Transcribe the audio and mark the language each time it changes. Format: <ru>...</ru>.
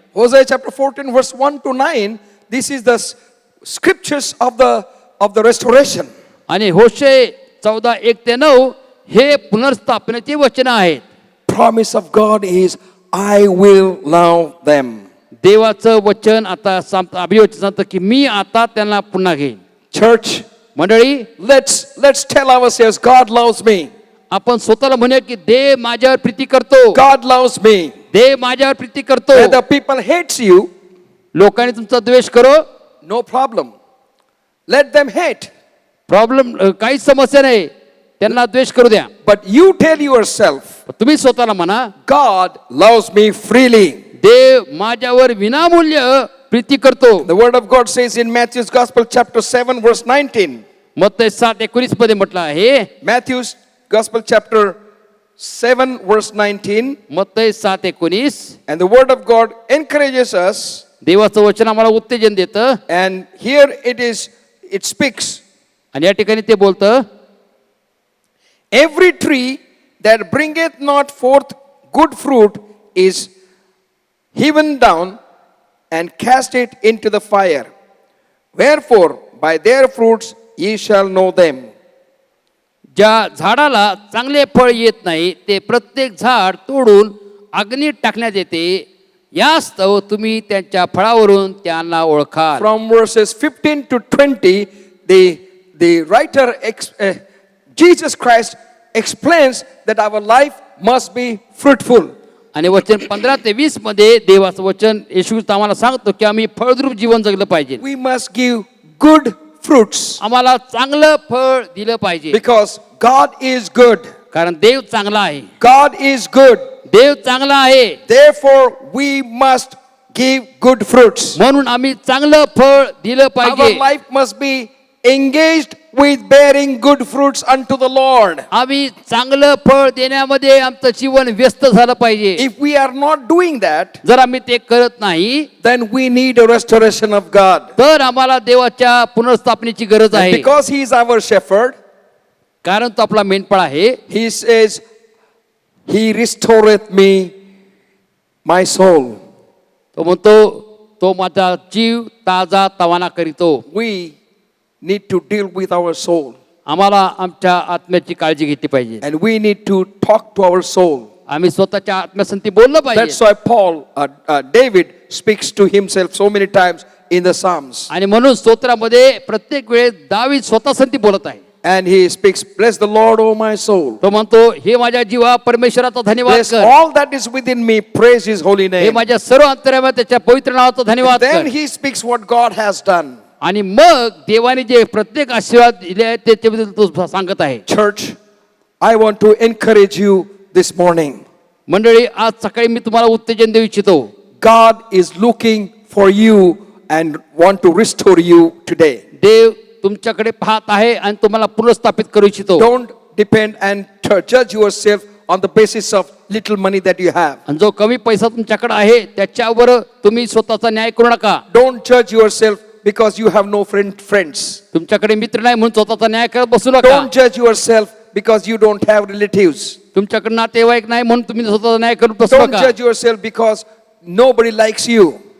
<en>Hosea chapter 14 verse 1 to 9, this is the scriptures of the restoration.</en> <mr>आणि होशे 14:1-9 हे पुनर्स्थापनेचे वचन आहेत.</mr> <en>Promise of God is, I will love them.</en> <mr>देवाचं वचन आता अभिवचन सांगतं की मी आता त्यांना पुन्हा घेईन.</mr> <en>Church,</en> <mr>मंडळी,</mr> <en>let's tell ourselves, God loves me.</en> <mr>आपण स्वतःला म्हणूया की देव माझ्यावर प्रीती करतो,</mr> <en>God loves me.</en> <mr>देव माझ्यावर प्रीती करतो.</mr> <en>Whether people hates you,</en> <mr>लोकांनी तुमचा द्वेष करो,</mr> <en>no problem. Let them hate.</en> <mr>Problem, काहीच समस्या नाही, त्यांना द्वेष करू द्या.</mr> <en>But you tell yourself,</en> <mr>तुम्ही स्वतःला म्हणा,</mr> <en>God loves me freely.</en> <mr>देव माझ्यावर विनामूल्य प्रीती करतो.</mr> <en>The word of God says in Matthew's Gospel chapter 7 verse 19.</en> <mr>मत्तई 7:19 मध्ये म्हटलं आहे.</mr> <en>Matthew's Gospel chapter 7 verse 19.</en> <mr>मत्तई 7:19.</mr> <en>And the word of God encourages us.</en> <mr>देवाचं वचन आम्हाला उत्तेजन देतं.</mr> <en>And here it speaks.</en> <mr>आणि या ठिकाणी ते बोलतं,</mr> <en>Every tree that bringeth not forth good fruit is hewn down and cast it into the fire. Wherefore, by their fruits ye shall know them.</en> <mr>ज्या झाडाला चांगले फळ येत नाही ते प्रत्येक झाड तोडून अग्नीत टाकण्यात येते. यास्तव तुम्ही त्यांच्या फळावरून त्यांना ओळखाल.</mr> <en>From verses 15 to 20, the writer, Jesus Christ, explains that our life must be fruitful.</en> <mr>आणि वचन 15 ते 20 मध्ये देवाचं वचन येशू ख्रिस्त आम्हाला सांगतो की आम्ही फळद्रूप जीवन जगलं पाहिजे.</mr> <en>We must give good fruits</en> <mr>आम्हाला चांगलं फळ दिलं पाहिजे.</mr> <en>because God is good.</en> <mr>कारण देव चांगला आहे.</mr> <en>God is good.</en> <mr>देव चांगला आहे.</mr> <en>Therefore, we must give good fruits.</en> <mr>म्हणून आम्ही चांगलं फळ दिलं</mr> <en>Our</en> <mr>पाहिजे.</mr> <en>life must be engaged with bearing good fruits unto the Lord.</en> <mr>आम्ही चांगलं फळ देण्यामध्ये आमचं जीवन व्यस्त झालं पाहिजे.</mr> <en>If we are not doing that,</en> <mr>जर आम्ही ते करत नाही</mr> <en>then we need a restoration of God.</en> <mr>तर आम्हाला देवाच्या पुनर्स्थापनेची गरज</mr> <en>And</en> <mr>आहे.</mr> <en>because He is our shepherd,</en> <mr>कारण तो आपला मेंढपाळ आहे.</mr> <en>He says, He restoreth me, my soul.</en> <mr>तो म्हणतो तो माझा जीव ताजा तवाना करीतो.</mr> <en>We need to deal with our soul.</en> <mr>आम्हाला आमच्या आत्म्याची काळजी घेतली पाहिजे.</mr> <en>And we need to talk to our soul.</en> <mr>आम्ही स्वतःच्या आत्म्यासंती बोललं</mr> <en>That's</en> <mr>पाहिजे.</mr> <en>why David speaks to himself so many times in the Psalms.</en> <mr>आणि म्हणून स्तोत्रामध्ये प्रत्येक वेळेस दावीद स्वतःसंती बोलत आहे.</mr> <en>And he speaks, bless the Lord, O my soul.</en> <mr>तो म्हणतो हे माझ्या जीवा परमेश्वराचा धन्यवाद</mr> <en>Bless</en> <mr>कर.</mr> <en>all that is within me, praise His holy</en> <mr>हे</mr> <en>name.</en> <mr>माझ्या सर्व अंतर्यामध्ये त्याच्या पवित्र नावाचा धन्यवाद</mr> <en>Then</en> <mr>कर.</mr> <en>he speaks what God has done.</en> <mr>आणि मग देवाने जे प्रत्येक आशीर्वाद दिले आहेत त्याच्याबद्दल तो सांगत आहे.</mr> <en>Church, I want to encourage you this morning.</en> <mr>मंडळी आज सकाळी मी तुम्हाला उत्तेजन देऊ इच्छितो.</mr> <en>God is looking for you and want to restore you today.</en> <mr>देव तुमच्याकडे पाहत आहे आणि तुम्हाला पुनर्स्थापित करू इच्छितो.</mr> <en>Don't depend and judge yourself on the basis of little money that you have.</en> <mr>आणि जो कमी पैसा तुमच्याकडे आहे त्याच्यावर तुम्ही स्वतःचा न्याय करू नका.</mr> <en>Don't judge yourself because you have no friends.</en> <mr>तुमच्याकडे मित्र नाही म्हणून स्वतःचा न्याय करत बसू नका.</mr> <en>Don't judge yourself because you don't have relatives.</en> <mr>तुमच्याकडे नातेवाईक नाही म्हणून तुम्ही स्वतःचा न्याय करत बसू</mr> <en>Don't</en> <mr>नका.</mr> <en>judge yourself because nobody likes you.</en>